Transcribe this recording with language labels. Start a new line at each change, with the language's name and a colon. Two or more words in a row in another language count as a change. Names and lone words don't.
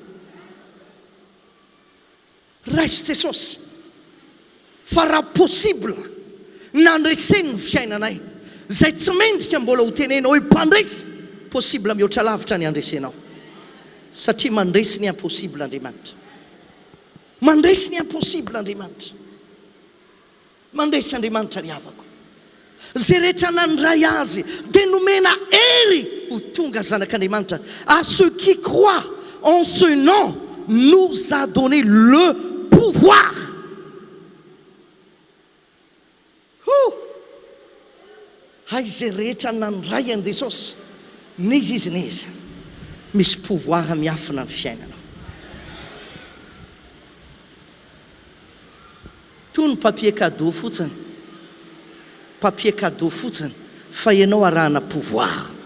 Malagasy: Raiso Jesosy, fa raha possible nandreseny ny fiainanay, zay tsy mendrika mbola ho tenenao hoe mpandresy, possible mihoatra lavitra ny andresenao, satria mandresy ny impossible Andriamanitra. Mandresy ny impossible Andriamanitra. Mandresy Andriamanitra ny havako. Zay rehetra nandray azy dia nomena hery ho tonga zanak'Andriamanitra.
French: À ceux qui croient en ce nom nous a donné le pouvoir.
Malagasy: Hay zay rehetra nandray an Jesosy, n'izy izy n'izy misy pouvoir miafina ny fiainana. Toy ny
French: papier cadeau
Malagasy: fotsiny,
French: papier cadeau
Malagasy: fotsiny, fa ianao arahana pouvoir.